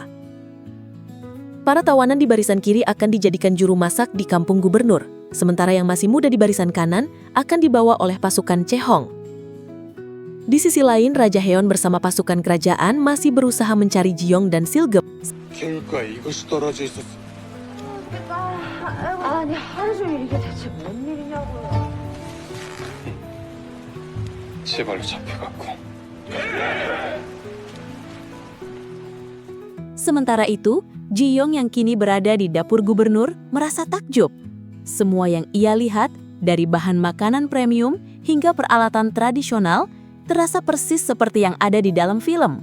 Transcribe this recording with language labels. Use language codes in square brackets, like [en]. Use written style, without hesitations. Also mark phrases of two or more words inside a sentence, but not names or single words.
[id] Para tawanan di barisan kiri akan dijadikan juru masak di kampung gubernur, sementara yang masih muda di barisan kanan akan dibawa oleh pasukan Chaehong. Di sisi lain, Raja Heon bersama pasukan kerajaan masih berusaha mencari Jiyong dan Silgem. [ko] 갱과 이것이 떨어져 있었어. 아니 하루 종일 이게 대체 뭔 일이냐고요. 제발로 잡혀갖고. [id] Sementara itu, Jiyong yang kini berada di dapur gubernur merasa takjub. Semua yang ia lihat, dari bahan makanan premium hingga peralatan tradisional, terasa persis seperti yang ada di dalam film.